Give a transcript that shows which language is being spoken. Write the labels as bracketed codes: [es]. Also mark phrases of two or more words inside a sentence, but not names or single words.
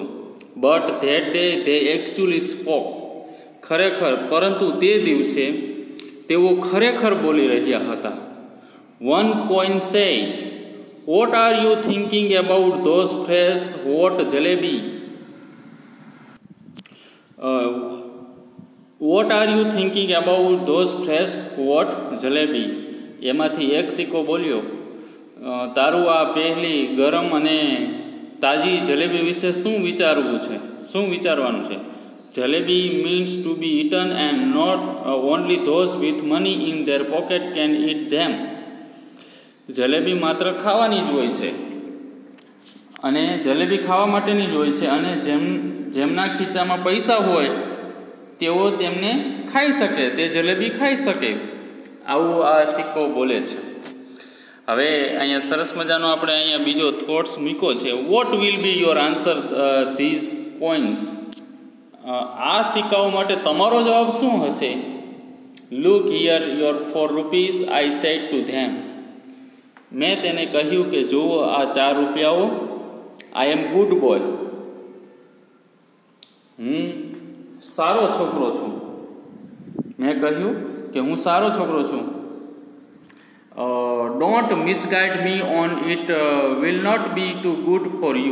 [en] But that day they actually spoke. [gu] પરંતુ તે દિવસે તેઓ ખરેખર બોલી રહ્યા હતા. [en] One coin said, What are you thinking about those fresh hot jalebi? What are you thinking about those fresh hot jalebi? [gu] એમાંથી એક સિક્કો બોલ્યો, તારું આ પહેલી ગરમ અને તાજી જલેબી વિશે શું વિચારવાનું છે? [en] જલેબી means to be eaten and not only those with money in their pocket can eat them. [gu] જલેબી માત્ર ખાવાની જ હોય છે, અને જલેબી ખાવા માટેની જ હોય છે, અને જેમના ખીચામાં પૈસા હોય તેઓ તેમને ખાઈ શકે, તે જલેબી ખાઈ શકે. આવું આ સિક્કો બોલે છે. હવે અહીંયા સરસ મજાનો આપણે અહીંયા બીજો થોટ્સ મૂક્યો છે. [en] What will be your answer these coins? [gu] આ સિક્કાઓ માટે તમારો જવાબ શું હશે? [en] Look here your 4 rupees, I said to them. [gu] મેં તેને કહ્યું કે જુઓ આ 4 રૂપિયાઓ. [en] I am good boy. [gu] હું સારો છોકરો છું. મેં કહ્યું કે હું સારો છોકરો છું. [en] Don't misguide me on it will not be too good for you.